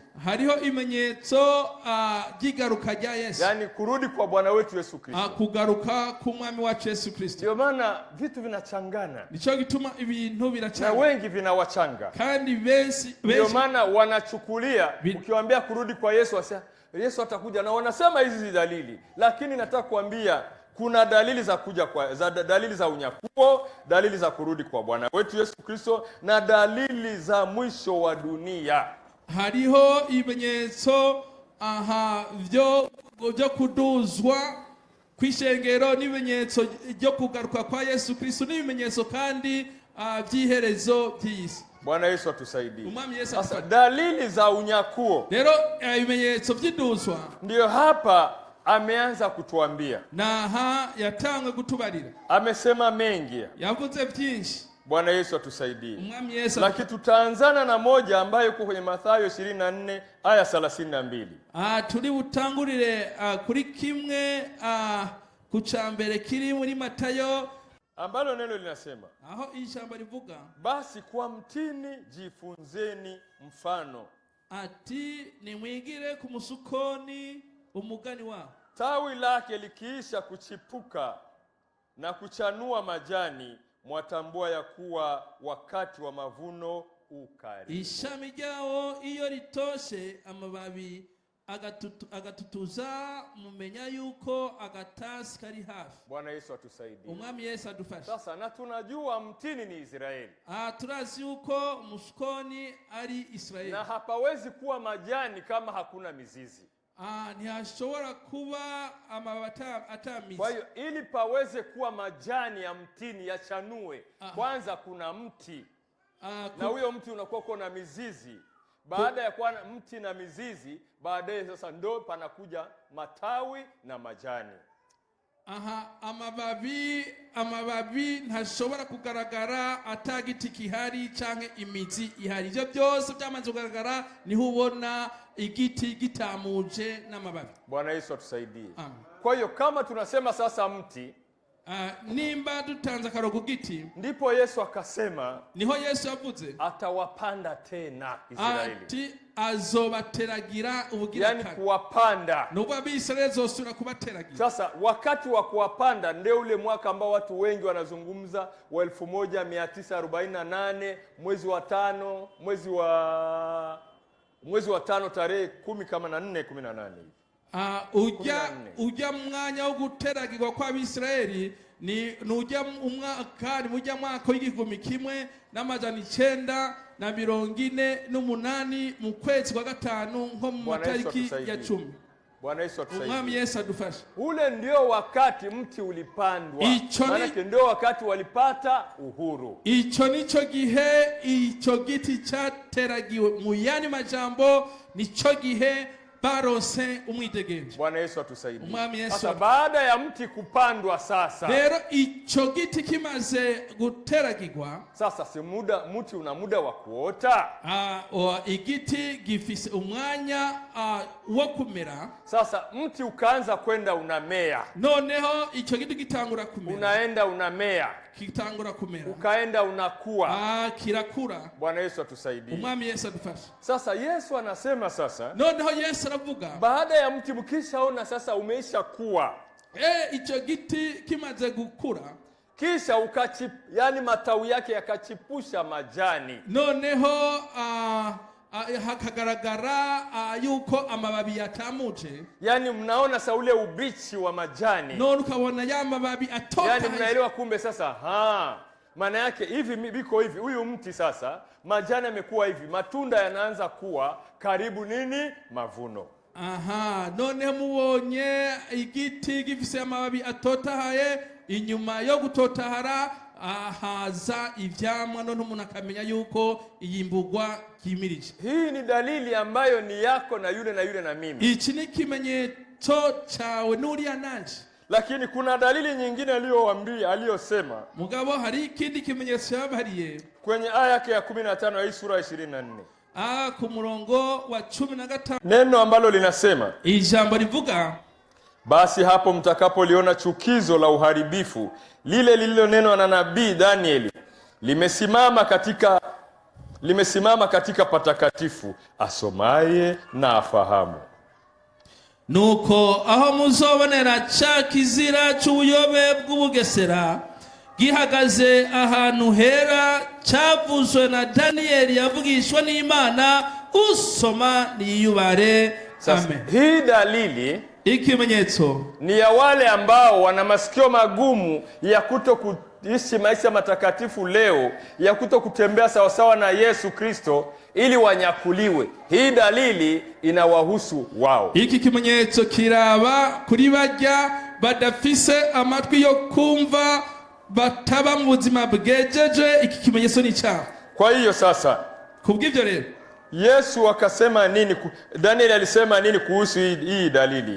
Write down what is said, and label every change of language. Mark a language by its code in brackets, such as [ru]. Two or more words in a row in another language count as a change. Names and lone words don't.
[rn] Hariho ibimenyetso gigaruka rya Yesu. [sw] Yani kurudi kwa Bwana wetu Yesu Kristo. [rn] Kugaruka ku mwami wacu Yesu Kristo. [sw] Ndio maana vitu vinachangana. [rn] Nico gituma ibintu birachanga. [sw] Na wengi vinawachanga. [rn] Kandi benshi. [sw] Ndio maana wanachukulia ukiwaambia kurudi kwa Yesu wasema Yesu atakuja, na wanasema hizi dalili. Lakini nataka kuambia kuna dalili za kuja kwa dalili za unyakuo, dalili za kurudi kwa Bwana wetu Yesu Kristo, na dalili za mwisho wa dunia. [rn] Hariho ibimenyetso byo kuduzwa kwishengero, n'ibimenyetso byo kugaruka kwa Yesu Kristo, n'ibimenyetso kandi by'iherezo by'isi. [sw] Bwana Yesu atusaidie. [rn] Umwami Yesu [sw] sasa dalili za unyakuo. [rn] Rero ibimenyetso by'iduzwa [sw] ndio hapa ameanza kutuambia. [rn] Na yatangwe kutubarira. [sw] Amesema mengi. [rn] Yavuze byinshi. [sw] Bwana Yesu atusaidie. [rn] Umwami Yesu. [sw] Lakini tutaanzana na moja ambayo iko kwenye Mathayo 24 aya 32. [rn] Turi butangurire kuri kimwe kucambere kiri muri Matayo, [sw] ambalo neno linasema, [rn] aho ijambo rivuga, [sw] basi kwa mtini jifunzeni mfano. [rn] Ati nimwigire ku musukoni umugani wao. [sw] Tawi lake likiisha kuchipuka na kuchanua majani, mwatambua ya kuwa wakati wa mavuno ukaribu. [rn] Ishami ryao iyo ritoshe amababi agatutuza, mumenya yuko agatasi kari hafi. [sw] Bwana Yesu atusaidie. [rn] Umwami Yesu adufashe. [sw] Sasa na tunajua mtini ni Israeli. [rn] Turazi yuko musukoni ari Israeli. [sw] Na hapawezi kuwa majani kama hakuna mizizi. [rn] Ntihashobora kuba amababi atamizi. [sw] Kwa hiyo ili paweze kuwa majani ya mtini yachanue, kwanza kuna mti. Na huyo mti unakuwa kuna mizizi. Baada ya kuwa mti na mizizi, baadaye sasa ndo panakuja matawi na majani. [rn] Amababi ntashobora kugaragara atagiti kihari canke imizi ihari. Ivyo byose byamaze kugaragara niho ubona igiti gitamuje n'amababi. [sw] Bwana Yesu atusaidie. Kwa hiyo kama tunasema sasa mti, [rn] nimba dutanze akaro ku giti, [sw] ndipo Yesu akasema, [rn] niho Yesu yavuze [sw] atawapanda tena Israeli. [rn] Ati azobateragira ubugira [sw] yani kuwapanda. [rn] Nuko abisirayeli zosura kubateragira. [sw] Sasa wakati wa kuwapanda ndio ule mwaka ambao watu wengi wanazungumza wa 1948 mwezi wa 5 tarehe 10 kama na 4 18 [rn] ujya mwanya wo guteragirwa kwa Abisirayeli ni ujya mwaka w'igihumbi kimwe n'amajana 948 mu kwezi kwa 5 nko mu matariki ya 10. [sw] Bwana Yesu atusaidie. [rn] Umwami Yesu adufashe. [sw] Ule ndio wakati mti ulipandwa. Maana ndio wakati walipata uhuru. [rn] Ico nico gihe ico giti cyateragiwe, mu yani majambo nico gihe baronse umwidegenzo. [sw] Bwana Yesu atusaidie. [rn] Umwami Yesu. [sw] Sasa baada ya mti kupandwa sasa, [rn] Rero ico giti kimaze guteragirwa, [sw] sasa si mti una muda wa kuota. [rn] igiti gifise umwanya wo kumera. [sw] Sasa mti ukaanza kwenda unamea. [rn] Noneho ico giti gitangura kumera. [sw] Unaenda unamea. [rn] Kitangura kumera. [sw] Ukaenda unakuwa. [rn] Kirakura. [sw] Bwana Yesu atusaidie. [rn] Umwami Yesu adufashe. [sw] Sasa Yesu anasema sasa, [rn] noneho Yesu aravuga, [sw] baada ya mti mkishaona sasa umeisha kuwa, [rn] ico giti kimaze gukura, [sw] kisha yani matawi yake yakachipusha majani. [rn] Noneho hakagaragara yuko amababi yatamuje. [sw] Yani mnaona sa ule ubichi wa majani. [rn] None ukabona ya mababi atoka. [sw] Yani mnaelewa kumbe sasa, maana yake hivi biko hivi, huyu mti sasa majani yamekuwa hivi, matunda yanaanza kuwa karibu nini? Mavuno. [rn] None mubonye igiti gifise amababi atotahaye, inyuma yo gutotahara haza ivyamwa, none umuntu akamenya yuko iyimbugwa kimirije. [sw] Hii ni dalili ambayo ni yako na yule na mimi. [rn] Iki ni kimenyetso cawe n'uriya nanje. [sw] Lakini kuna dalili nyingine aliyosema. [rn] Mugabo hari ikindi kimenyetso yabariye [sw] kwenye aya yake ya 15 ya hii sura 24. [rn] Ku murongo wa 15. [sw] Neno ambalo linasema, [rn] ijambo rivuga, [sw] basi hapo mtakapoliona chukizo la uharibifu lile lililonenwa na nabii Danieli limesimama katika patakatifu, asomaye na afahamu. [rn] Nuko aho muzobonera ca kizira c'ubuyobe bw'ubugesera gihagaze ahantu hera, cavuzwe na Danieli yavugishwa n'Imana, usoma niyubare. [sw] Amen. Hii dalili, [rn] ikimenyetso, [sw] ni ya wale ambao wana masikio magumu ya kuishi maisha matakatifu leo, ya kutembea sawasawa na Yesu Kristo ili wanyakuliwe. Hii dalili inawahusu wao. [rn] Iki kimenyetso kiraba kuri barya badafise amatwi yo kumva, bataba mu buzima bwejeje. Iki kimenyetso ni cyabo. [sw] Kwa hiyo sasa, [rn] kubw'ivyo rero [sw] Yesu akasema nini? Danieli alisema nini kuhusu hii dalili?